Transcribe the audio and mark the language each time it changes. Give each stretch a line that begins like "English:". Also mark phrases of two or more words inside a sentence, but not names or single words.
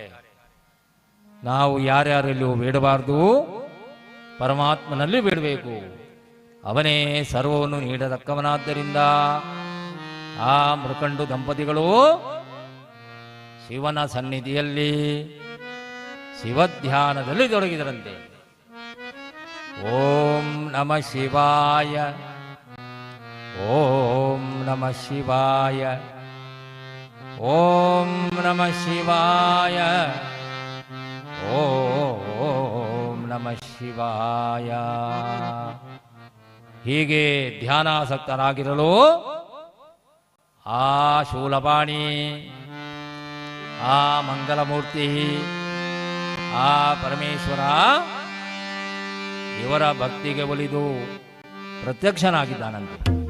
Kannada: ನಾವು ಯಾರ್ಯಾರಲ್ಲೂ ಬೇಡಬಾರ್ದು, ಪರಮಾತ್ಮನಲ್ಲಿ ಬೇಡಬೇಕು. ಅವನೇ ಸರ್ವವನ್ನು ನೀಡತಕ್ಕವನಾದ್ದರಿಂದ ಆ ಮೃಕಂಡು ದಂಪತಿಗಳು ಶಿವನ ಸನ್ನಿಧಿಯಲ್ಲಿ ಶಿವಧ್ಯಾನದಲ್ಲಿ ತೊಡಗಿದರಂತೆ.
Sanskrit: ಓಂ ನಮಃ ಶಿವಾಯ, ಓಂ ನಮಃ ಶಿವಾಯ, ಓಂ ನಮಃ ಶಿವಾಯ, ಓಂ ನಮಃ ಶಿವಾಯ.
Kannada: ಹೀಗೆ ಧ್ಯಾನಾಸಕ್ತರಾಗಿರಲು ಆ ಶೂಲಪಾಣಿ, ಆ ಮಂಗಲಮೂರ್ತಿ, ಆ ಪರಮೇಶ್ವರ ಇವರ ಭಕ್ತಿಗೆ ಒಲಿದು ಪ್ರತ್ಯಕ್ಷನಾಗಿದ್ದಾನಂತೆ.